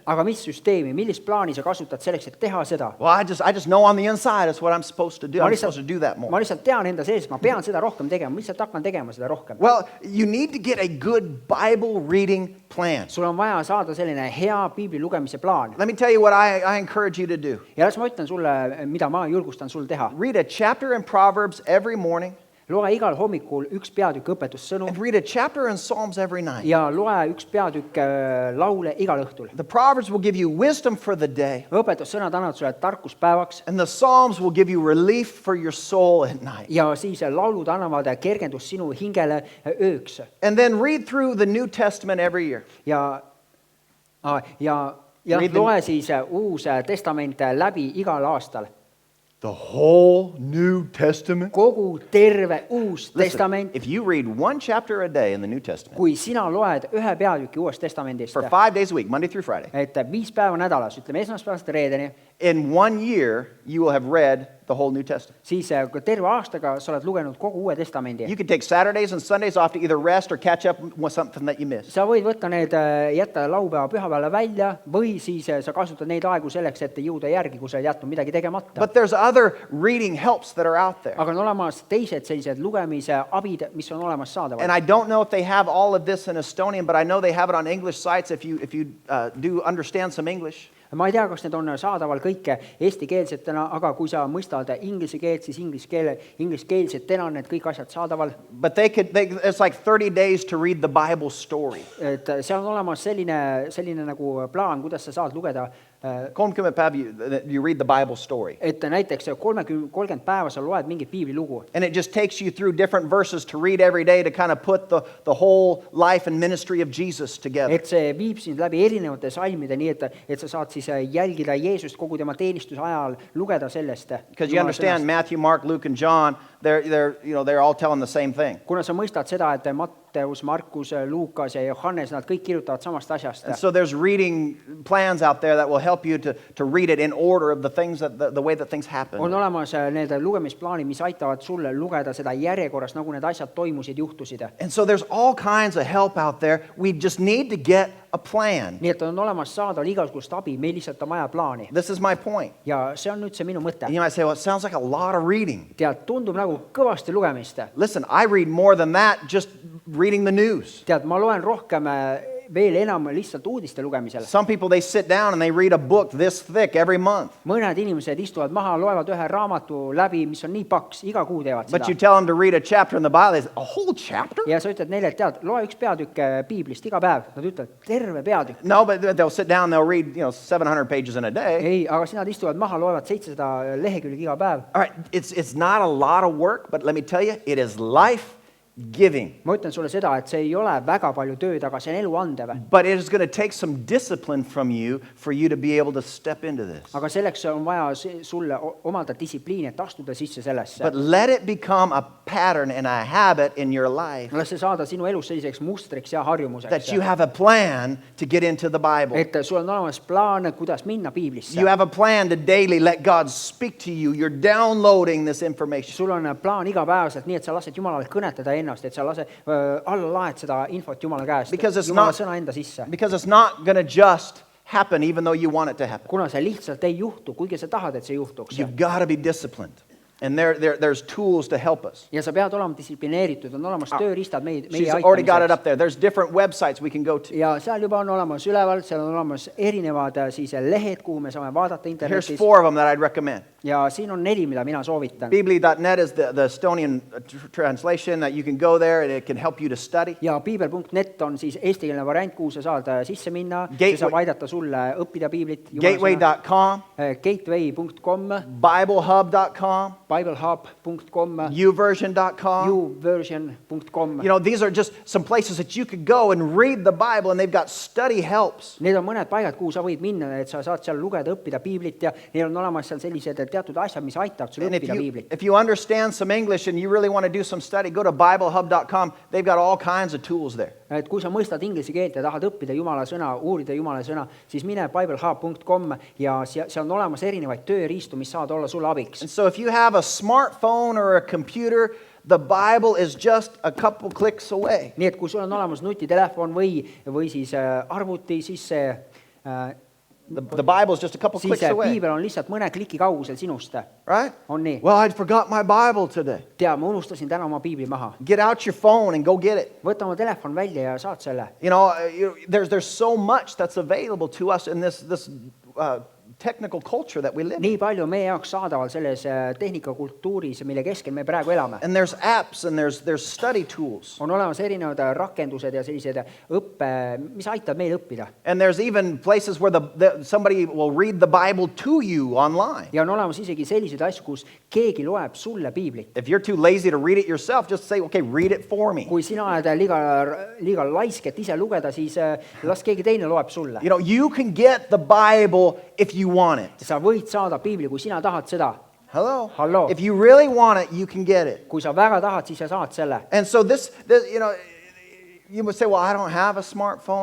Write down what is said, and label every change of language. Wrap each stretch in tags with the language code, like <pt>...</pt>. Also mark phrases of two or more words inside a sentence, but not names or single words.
<et>aga mis süsteemi, millist plaani sa kasutad selleks, et teha seda?</et> <en>Well, I just know on the inside that's what I'm supposed to do. I'm supposed to do that</en> <et>ma</et> <en>more.</en> <et>lihtsalt tean enda sees, et ma pean seda rohkem tegema, ma lihtsalt hakkan tegema seda rohkem.</et> <en>Well, you need to get a good Bible reading plan.</en> <et>sul on vaja saada selline hea piibli lugemise plaan.</et> <en>Let me tell you what I encourage you to do.</en> <et>ja las ma ütlen sulle, mida ma julgustan sul teha.</et> <en>Read a chapter in Proverbs every morning</en> <et>loe igal hommikul üks peatükk õpetussõnu</et> <en>and read a chapter in Psalms every night.</en> <et>ja loe üks peatükk laule igal õhtul.</et> <en>The Proverbs will give you wisdom for the day,</en> <et>õpetussõnad annavad sulle tarkuspäevaks</et> <en>and the Psalms will give you relief for your soul at night.</en> <et>ja siis laulud annavad kergendust sinu hingele ööks.</et> <en>And then read through the New Testament every year.</en> <et>ja</et> <en>Read the-</en> <et>loe siis Uus Testament läbi igal aastal.</et> <en>The whole New Testament.</en> <et>kogu terve Uus</et> <en>Listen,</en> <et>Testament.</et> <en>if you read one chapter a day in the New Testament</en> <et>kui sina loed ühe peatüki Uuest Testamendist,</et> <en>for 5 days a week, Monday through Friday,</en> <et>et 5 päeva nädalas, ütleme esmaspäevast reedeni,</et> <en>in 1 year you will have read the whole New Testament.</en> <et>siis terve aastaga sa oled lugenud kogu Uue Testamendi.</et> <en>You can take Saturdays and Sundays off to either rest or catch up with something that you missed.</en> <et>sa võid võtta need, jätta laupäeva pühapäevale välja või siis sa kasutad neid aegu selleks, et jõuda järgi, kui sa oled jätnud midagi tegemata.</et> <en>But there's other reading helps that are out there.</en> <et>aga on olemas teised sellised lugemise abid, mis on olemas</et> <en>And</en> <et>saadavad.</et> <en>I don't know if they have all of this in Estonian, but I know they have it on English sites if you do understand some English.</en> <et>ma ei tea, kas need on saadaval kõike eestikeelsetena, aga kui sa mõistad inglise keelt, siis ingliskeelsetena on need kõik asjad saadaval.</et> <en>But it's like 30 days to read the Bible story.</en> <et>et seal on olemas selline nagu plaan, kuidas sa saad lugeda,</et> <en>30 päeva you read the Bible story.</en> <et>et näiteks 30 päeva sa loed mingit piiblilugu.</et> <en>And it just takes you through different verses to read every day to kind of put the whole life and ministry of Jesus together.</en> <et>et see viib sind läbi erinevate salmide, nii et sa saad siis jälgida Jeesust kogu tema teenistuse ajal, lugeda sellest.</et> <en>Because you understand, Matthew, Mark, Luke, and John, they're all telling the same thing.</en> <et>kuna sa mõistad seda, et Matteus, Markus, Luukas ja Johannes, nad kõik kirjutavad samast asjast.</et> <en>And so there's reading plans out there that will help you to read it in order of the things the way that things happen.</en> <et>on olemas need lugemisplaanid, mis aitavad sulle lugeda seda järjekorras, nagu need asjad toimusid, juhtusid.</et> <en>And so there's all kinds of help out there. We just need to get a plan.</en> <et>nii et on olemas saada igasugust abi, meil lihtsalt on vaja plaani.</et> <en>This is my point.</en> <et>Ja see on nüüd see minu mõte.</et> <en>And you might say, well, it sounds like a lot of reading.</en> <et>Tead, tundub nagu kõvasti lugemist.</et> <en>Listen, I read more than that just reading the news.</en> <et>Tead, ma loen rohkem veel enam lihtsalt uudiste lugemisel.</et> <en>Some people, they sit down and they read a book this thick every month.</en> <et>Mõned inimesed istuvad maha, loevad ühe raamatu läbi, mis on nii paks, iga kuu teevad</et> <en>But you</en> <et>seda.</et> <en>tell them to read a chapter in the Bible, they say, a whole chapter?</en> <et>Ja sa ütled neile, et tead, loe üks peatükk Piiblist iga päev. Nad ütlevad, terve peatükk.</et> <en>No, but they'll sit down, they'll read, 700 pages in a day.</en> <et>Ei, aga siis nad istuvad maha, loevad 700 lehekülge iga päev.</et> <en>All right, it's not a lot of work, but let me tell you, it is life-giving.</en> <et>Ma ütlen sulle seda, et see ei ole väga palju tööd, aga see on elu andev.</et> <en>But it is going to take some discipline from you for you to be able to step into this.</en> <et>Aga selleks on vaja sulle omada distsipliini, et astuda sisse sellesse.</et> <en>But let it become a pattern and a habit in your life</en> <et>Las see saada sinu elus selliseks mustriks ja harjumuseks.</et> <en>that you have a plan to get into the Bible.</en> <et>Et sul on olemas plaan, kuidas minna Piiblisse.</et> <en>You have a plan to daily let God speak to you. You're downloading this information.</en> <et>Sul on plaan igapäevaselt, nii et sa lased Jumalal kõnetada ennast, et sa lase alla laed seda infot Jumala käest, Jumala sõna enda sisse.</et> <en>Because it's not going to just happen even though you want it to happen.</en> <et>Kuna see lihtsalt ei juhtu, kuigi sa tahad, et see juhtuks.</et> <en>You've got to be disciplined. And there's tools to help us.</en> <et>Ja sa pead olema distsiplineeritud, on olemas tööriistad meie</et> <en>She's already got it</en> <et>aitamiseks.</et> <en>up there. There's different websites we can go to.</en> <et>Ja seal juba on olemas üleval, seal on olemas erinevad siis lehed, kuhu me saame vaadata</et> <en>Here's</en> <et>internetis.</et> <en>4 of them that I'd recommend.</en> <et>Ja siin on 4, mida mina soovitan.</et> <en>Bibli.net is the Estonian translation that you can go there and it can help you to study.</en> <et>Ja piibel.net on siis eestikeelne variant, kuhu sa saad sisse minna.</et> <en>Gateway-</en> <et>See saab aidata sulle õppida piiblit. Jumala sõna.</et> <en>Gateway.com,</en> <et>Gateway.com,</et> <en>BibleHub.com,</en> <et>BibleHub.com,</et> <en>YouVersion.com.</en> <et>YouVersion.com.</et> <en>These are just some places that you could go and read the Bible, and they've got study helps.</en> <et>Need on mõned paigad, kuhu sa võid minna, et sa saad seal lugeda, õppida piiblit ja neil on olemas seal sellised teatud asjad, mis aitavad sul</et> <en>And</en> <et>õppida piiblit.</et> <en>if you understand some English and you really want to do some study, go to BibleHub.com. They've got all kinds of tools there.</en> <et>Et kui sa mõistad inglise keelt ja tahad õppida Jumala sõna, uurida Jumala sõna, siis mine BibleHub.com ja seal on olemas erinevaid tööriistu, mis saavad olla sulle abiks.</et> <en>And so if you have a smartphone or a computer, the Bible is just a couple clicks away.</en> <et>Nii et kui sul on olemas nutitelefon või siis arvuti, siis see</et> <en>The Bible is just a couple</en> <et>siis</et> <en>clicks away,</en> <et>piibel on lihtsalt mõne kliki kaugusel sinust.</et> <en>right?</en> <et>On nii.</et> <en>Well, I forgot my Bible today.</en> <et>Tea, ma unustasin täna oma piibli maha.</et> <en>Get out your phone and go get it.</en> <et>Võta oma telefon välja ja saad selle.</et> <en>There's so much that's available to us in this technical culture that we live in.</en> <et>Nii palju on meie jaoks saadaval selles tehnikakultuuris, mille keskel me praegu elame.</et> <en>And there's apps and there's study tools.</en> <et>On olemas erinevad rakendused ja sellised õppe, mis aitab meil õppida.</et> <en>And there's even places where somebody will read the Bible to you online.</en> <et>Ja on olemas isegi selliseid asju, kus keegi loeb sulle piiblit.</et> <en>If you're too lazy to read it yourself, just say, okay, read it for me.</en> <et>Kui sina oled liiga laisk, et ise lugeda, siis las keegi teine loeb sulle.</et> <en>You can get the Bible if you want it.</en> <et>Sa võid saada piibli, kui sina tahad seda.</et> <en>Hello? Hello. If you really want it, you can get it.</en> <et>Kui sa väga tahad, siis sa saad selle.</et> <en>And so this you would say, well, I don't have a smartphone.</en>